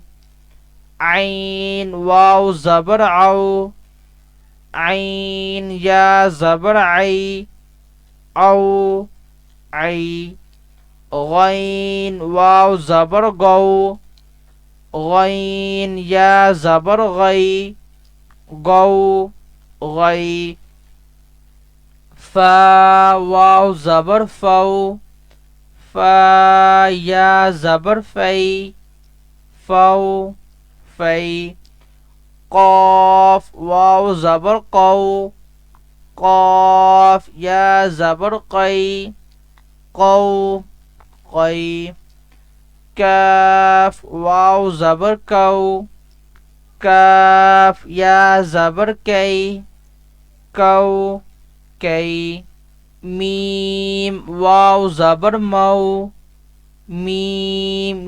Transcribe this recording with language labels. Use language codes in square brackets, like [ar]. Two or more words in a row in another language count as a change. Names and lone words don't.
[ar] عين واو زبر عو عين يا زبر عي عو عي غين واو زبر غو غين يا زبر غي غو غي فا واو زبر فو فا يا زبر في فو في قاف واو زبر قو قاف يا زبر قي قو قي كاف واو زبر كو كاف يا زبر كي كو كي ميم واو زبر مو ميم